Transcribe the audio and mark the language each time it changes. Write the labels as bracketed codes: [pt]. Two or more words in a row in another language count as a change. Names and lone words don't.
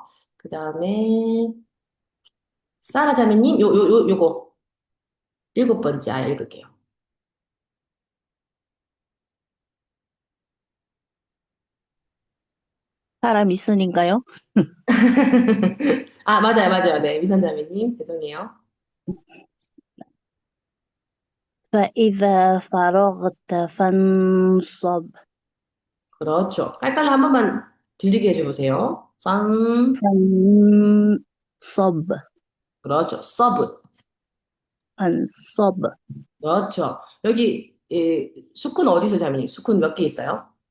[ko] 그다음에 사라 자매님, 요거 일곱 번째 아예 읽을게요. 사람 있으니까요. 아, 맞아요. 네, 미선자매님, 죄송해요. [ar] فإذا فرغت فانصب. [ko] 그렇죠. 깔깔라 한 번만 들리게 해줘보세요. 팡, [ar] فانصب. [ko] 그렇죠. 서브, [ar] فانصب. [ko] 그렇죠. 여기 수쿤 어디서 자매님? 수쿤 몇 개 있어요?